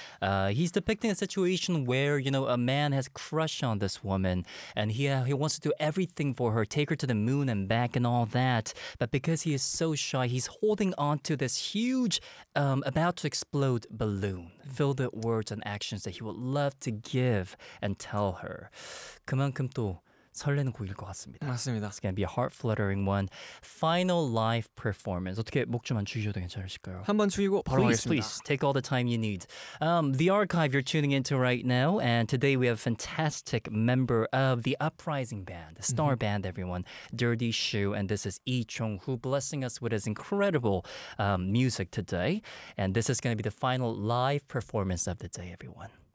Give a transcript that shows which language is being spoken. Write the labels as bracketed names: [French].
[English] He's depicting a situation where, you know, a man has crush on this woman. And he wants to do everything for her, take her to the moon and back and all that. But because he is so shy, he's holding on to this huge, about to explode balloon. Filled with words and actions that he would love to give and tell her. [Korean] 그만큼 또 설레는 곡일 것 같습니다. 맞습니다. [English] It's gonna be a heart fluttering one. Final live performance. [Korean] 어떻게 목 좀 안 추시셔도 괜찮으실까요? 한번 추이고 바로 [English] please, [Korean] 하겠습니다. [English] Please, take all the time you need. The archive you're tuning into right now, and today we have a fantastic member of the Uprising Band, the star band, everyone, Dirty Shoe, and this is Lee Chung-hoo blessing us with his incredible music today. And this is gonna be the final live performance of the day, everyone.